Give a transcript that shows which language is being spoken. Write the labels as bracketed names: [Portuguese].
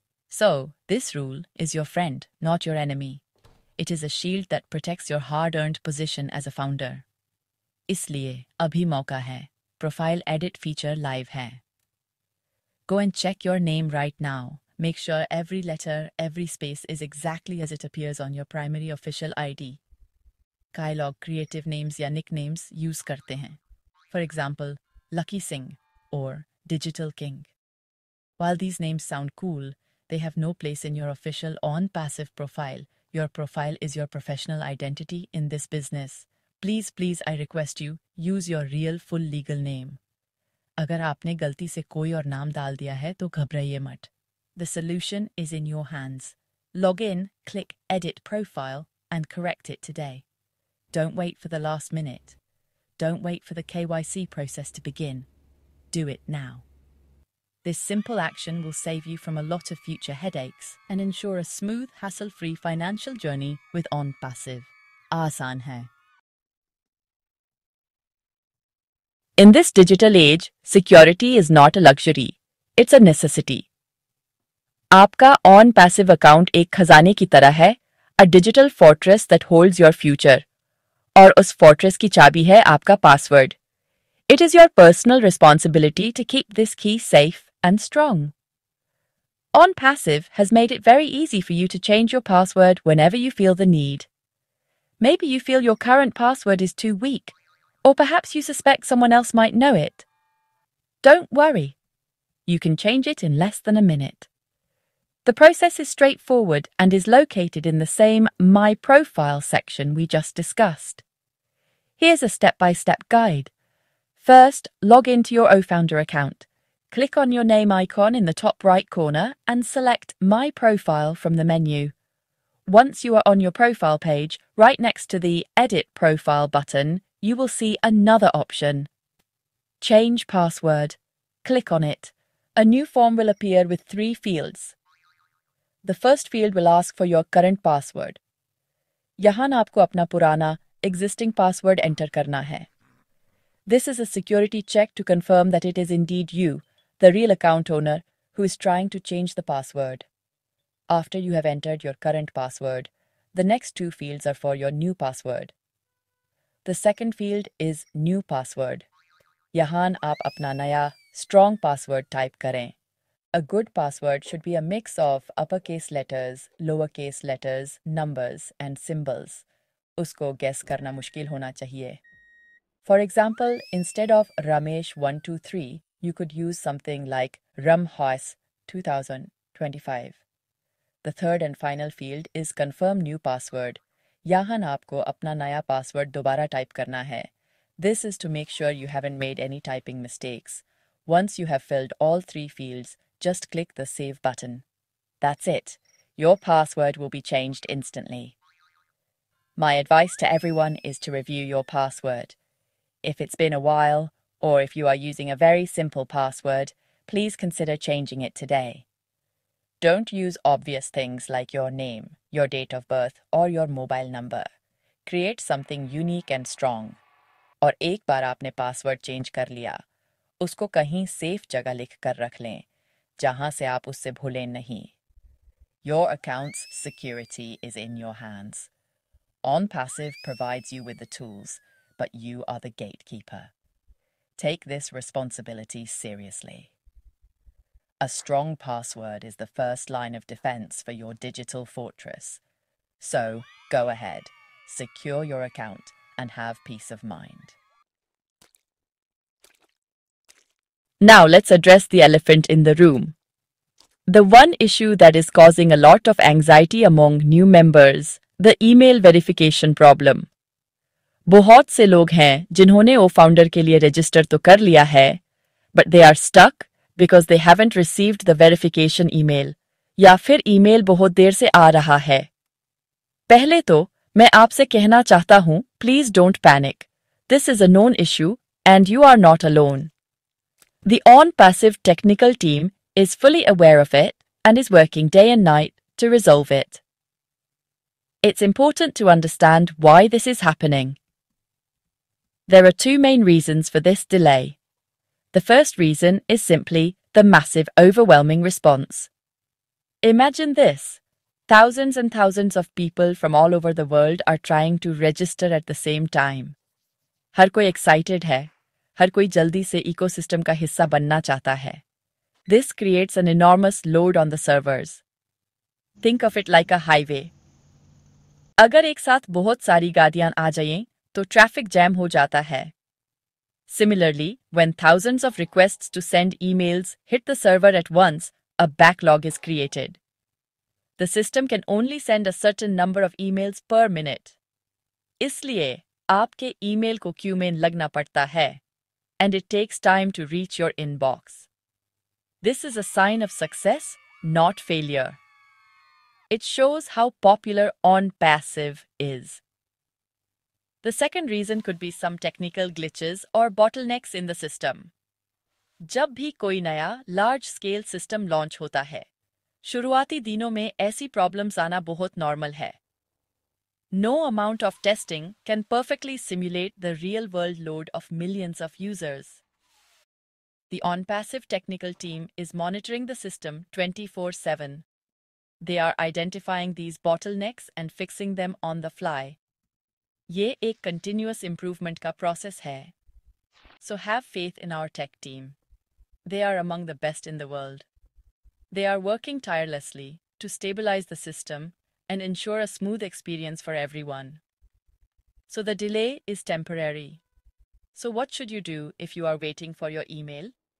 [English] So, this rule is your friend, not your enemy. It is a shield that protects your hard-earned position as a founder. [Hindi] इसलिए अभी मौका है. [English] Profile edit feature live [Hindi] है. [English] Go and check your name right now. Make sure every letter, every space is exactly as it appears on your primary official ID. [Hindi] कई लोग creative names या nicknames use करते हैं. [English] For example, Lucky Singh or Digital King. While these names sound cool, they have no place in your official OnPassive profile. Your profile is your professional identity in this business. Please, I request you, use your real full legal name. [Hindi] अगर आपने गलती से कोई और नाम डाल दिया है तो घबराइए मत. [English] The solution is in your hands. Log in, click Edit Profile, and correct it today. Don't wait for the last minute. Don't wait for the KYC process to begin. Do it now. This simple action will save you from a lot of future headaches and ensure a smooth, hassle-free financial journey with OnPassive. [Hindi] Aasan hai. [English] In this digital age, security is not a luxury. It's a necessity. [Hindi] आपका OnPassive account एक खजाने की तरह है, [English] a digital fortress that holds your future. [Hindi] और उस fortress की चाबी है आपका password. [English] It is your personal responsibility to keep this key safe and strong. OnPassive has made it very easy for you to change your password whenever you feel the need. Maybe you feel your current password is too weak, or perhaps you suspect someone else might know it. Don't worry. You can change it in less than a minute. The process is straightforward and is located in the same My Profile section we just discussed. Here's a step-by-step guide. First, log into your OFounder account. Click on your name icon in the top right corner and select My Profile from the menu. Once you are on your profile page, right next to the Edit Profile button, you will see another option. Change Password. Click on it. A new form will appear with 3 fields. The first field will ask for your current password. [Hindi] यहाँ आपको अपना पुराना existing password enter करना है. [English] This is a security check to confirm that it is indeed you, the real account owner, who is trying to change the password. After you have entered your current password, the next 2 fields are for your new password. The second field is New Password. [Hindi] यहाँ आप अपना नया strong password type करें. [English] A good password should be a mix of uppercase letters, lowercase letters, numbers, and symbols. [Hindi] उसको guess करना मुश्किल होना चाहिए. [English] For example, instead of Ramesh123, you could use something like Ramhois 2025. The third and final field is Confirm New Password. [Hindi] यहाँ आपको अपना नया password दोबारा type करना है. [English] This is to make sure you haven't made any typing mistakes. Once you have filled all 3 fields, just click the Save button. That's it. Your password will be changed instantly. My advice to everyone is to review your password. If it's been a while, or if you are using a very simple password, please consider changing it today. Don't use obvious things like your name, your date of birth, or your mobile number. Create something unique and strong. [Hindi] और एक बार आपने password change कर लिया, उसको कहीं safe जगह लिख कर रख लें, जहां से आप उससे भूलें नहीं. [English] Your account's security is in your hands. OnPassive provides you with the tools, but you are the gatekeeper. Take this responsibility seriously. A strong password is the first line of defense for your digital fortress. So, go ahead, secure your account, and have peace of mind. Now let's address the elephant in the room. The one issue that is causing a lot of anxiety among new members, the email verification problem. [Hindi] बहुत से लोग हैं जिन्होंने OFounder के लिए register तो कर लिया है, [English] but they are stuck because they haven't received the verification email, [Hindi] या फिर email बहुत देर से आ रहा है. पहले तो मैं आपसे कहना चाहता हूं, [English] please don't panic. This is a known issue and you are not alone. The OnPassive technical team is fully aware of it and is working day and night to resolve it. It's important to understand why this is happening. There are 2 main reasons for this delay. The first reason is simply the massive, overwhelming response. Imagine this. Thousands and thousands of people from all over the world are trying to register at the same time. [Hindi] हर कोई excited है. हर कोई जल्दी से ecosystem का हिस्सा बनना चाहता है. [English] This creates an enormous load on the servers. Think of it like a highway. [Hindi] अगर एक साथ बहुत सारी गाड़ियां आ जाएं, तो traffic jam हो जाता है. [English] Similarly, when thousands of requests to send emails hit the server at once, a backlog is created. The system can only send a certain number of emails per minute. [Hindi] इसलिए आपके email को queue में लगना पड़ता है. [English] and it takes time to reach your inbox. This is a sign of success, not failure. It shows how popular OnPassive is. The second reason could be some technical glitches or bottlenecks in the system. [Hindi] जब भी कोई नया large scale system launch होता है, शुरुआती दिनों में ऐसी प्रॉब्लम्स आना बहुत नॉर्मल है. [English] No amount of testing can perfectly simulate the real-world load of millions of users. The OnPassive technical team is monitoring the system 24/7. They are identifying these bottlenecks and fixing them on the fly. [Hindi] ये एक continuous improvement का process है. [English] So have faith in our tech team. They are among the best in the world. They are working tirelessly to stabilize the system and ensure a smooth experience for everyone. So the delay is temporary. So what should you do if you are waiting for your email?